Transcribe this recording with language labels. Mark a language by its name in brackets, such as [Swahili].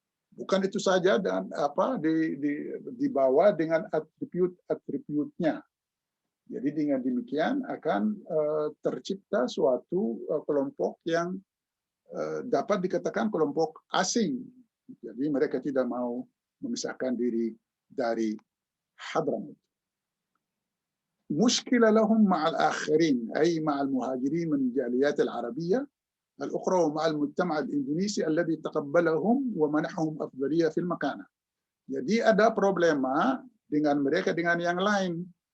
[Indonesian] Bukan itu saja, dan dibawa dengan atribut-atributnya. Jadi dengan demikian akan tercipta suatu kelompok yang dapat dikatakan kelompok asing. Jadi mereka tidak mau memisahkan diri dari Hadramaut. [Arabic] مشكلة لهم مع الآخرين أي مع المهاجرين من الجاليات العربية الأخرى ومع المجتمع الإندونيسي الذي تقبلهم ومنحهم أفضلية في المكانة. [Indonesian] Jadi ada problema dengan mereka dengan yang lain.